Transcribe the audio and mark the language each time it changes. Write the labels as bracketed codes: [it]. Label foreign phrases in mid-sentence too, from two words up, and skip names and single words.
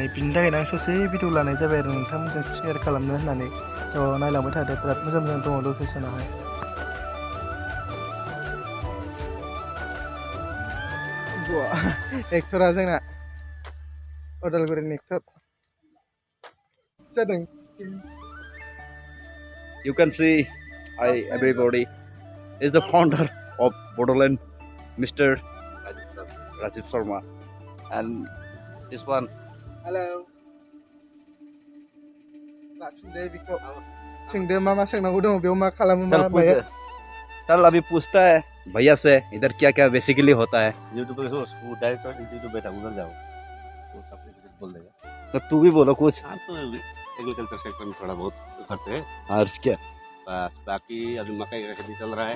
[brx] बिनि थाखायनो आं ससे भिडिअ लानाय जाबाय आरो नोंथांमोनजों शेयार खालामनो होननानै। नायलांबाय थादो, बिराद मोजां मोजां दङ लकेसनाहाय। एक्टरा जोंना उदालगुरिनि एक्टर जादों। [en] You can see, everybody is the founder of Bodoland, Mr. Rajiv Sharma, and this one. Hello. [brx] सोंदो मा मा सोंनांगौ दङ बेयाव, मा खालामो मा माया। [hi] चल अभी पूछता है भैया से इधर क्या क्या बेसिकली होता है। यूट्यूब पे वो डायरेक्टर यूट्यूब बैठा उधर जाओ, वो सब कुछ बोल देगा। तो तू भी बोलो कुछ। हाँ तो [en] agriculture sector [hi] में थोड़ा बहुत करते हैं। और क्या बाकी अभी मकई का खेती चल रहा है।